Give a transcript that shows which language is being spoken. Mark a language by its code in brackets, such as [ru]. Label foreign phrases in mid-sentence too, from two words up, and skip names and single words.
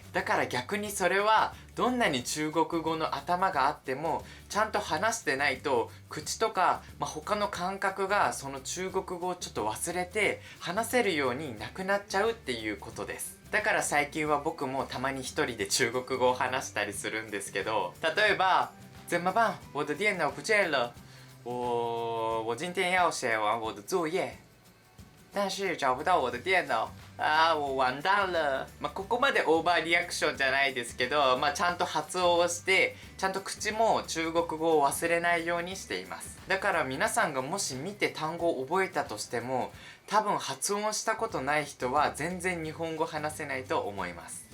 [ja] だから逆にそれはどんなに中国語の頭があってもちゃんと話してないと口とか、他の感覚がその中国語をちょっと忘れて話せるようになくなっちゃうっていうことです。だから最近は僕もたまに一人で中国語を話したりするんですけど、例えば [zh] 怎么办？我的电脑不见了。我今天要写完我的作业，但是找不到我的電腦。我完蛋了。 [ja] ここまでオーバーリアクションじゃないですけど、ちゃんと発音をしてちゃんと口も中国語を忘れないようにしています。だから皆さんがもし見て単語を覚えたとしても、多分発音したことない人は全然日本語話せないと思います。